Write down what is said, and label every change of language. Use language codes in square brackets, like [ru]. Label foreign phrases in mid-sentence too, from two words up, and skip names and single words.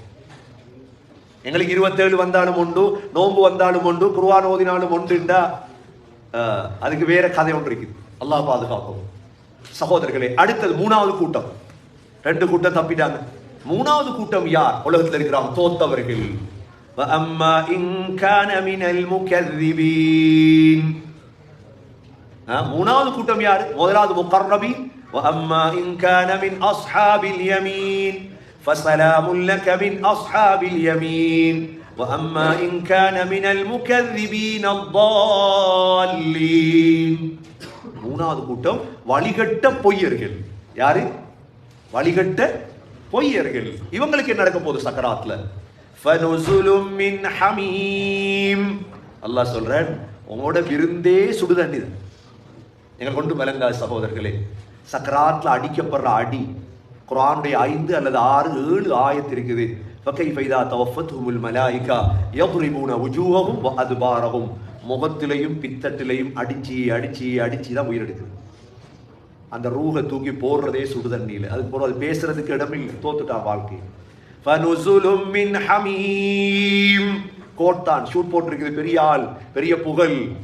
[ta] எங்களுக்கு 27 வந்தாலும் உண்டு, நோன்பு வந்தாலும் உண்டு, குர்ஆன் ஓதினாலும் உண்டுண்டா அதுக்கு வேற கதை ஒன்று இருக்குது. அல்லாஹ் பாதுகாக்கும். சகோதரர்களே, அடுத்தது மூணாவது கூட்டம். ரெண்டு கூட்டம் தப்பிட்டாங்க. மூணாவது கூட்டம் யார்? உலகத்தில் இருக்கிறாங்க தோத்தவர்கள். [ar] وَأَمَّا إِنْ كَانَ مِنَ الْمُكَذِّبِينَ. [ta] மூணாவது கூட்டம் யார்? முதலாவது முகர்ரபீன். [ar] وَأَمَّا إِنْ كَانَ مِنْ أَصْحَابِ الْيَمِينِ فَسَلَامٌ لَكَ مِنْ أَصْحَابِ الْيَمِينِ وَأَمَّا إِنْ كَانَ مِنَ الْمُكَذِّبِينَ الضَّالِّينَ. [ta] மூணாவது கூட்டம் வழிகட்ட பொய்யர்கள். யாரு? வழிகட்ட பொய்யர்கள். இவங்களுக்கு என்ன நடக்க போகுது சக்கராத்ல? [ar] فنزل من حميم. [ta] அல்லாஹ் சொல்றான், உங்களோட விருந்தே சுடுதண்ணி தான். எங்களை கொண்டு விளங்காது சகோதரர்களே. சக்கராத்ல அடிக்கப்படுற அடி குர்ஆனுடைய 5 அல்லது 6 7 ஆயத்து இருக்குது. [ar] فكيف إذا توفتهم الملائكة யضربون وجوههم وادبارهم. [ta] முகத்திலையும் பித்தட்டிலையும் அடிச்சு அடிச்சு அடிச்சு தான் உயிர் எடுக்குது. அந்த ரூஹை தூக்கி போடுறதே சுடுதண்ணியில். அதுக்கு போற அது பேசுறதுக்கு இடமில்லை. தோத்துட்டான் வாழ்க்கை. [ar] فنزل من حميم. [ta] கோட்டான் ஷூட் போட்டிருக்குது, பெரிய ஆள், பெரிய புகழ்.